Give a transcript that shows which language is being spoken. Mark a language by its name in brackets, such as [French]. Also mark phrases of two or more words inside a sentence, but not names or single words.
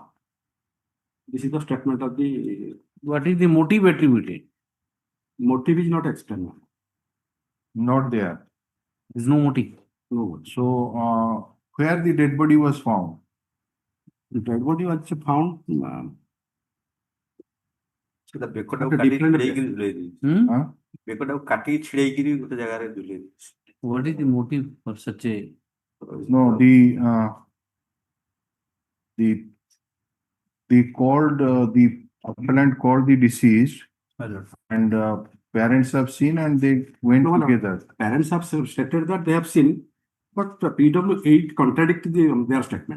[English] This is the statement of the What is the motive attributed? motive is not explained. Not there. There is no motive. No. So where the dead body was found? The dead body was found. [Odia] ସେଟା ବେକଟାକୁ [English] At a [Odia] କାଟି [English] different [Odia] ଛିଡେଇକିରି [English] place. [Odia] ଝୁଲେଇ ଦେଇଛି। Hmm? ବେକଟାକୁ କାଟିକି ଛିଡେଇକିରି ଗୋଟେ ଜାଗାରେ ଝୁଲେଇ ଦେଇଛି। [English] What is the motive for such a? No, the called the appellant called the deceased and parents have seen and they went No, no. together. Parents have stated that they have seen, but PW8 contradicted their statement.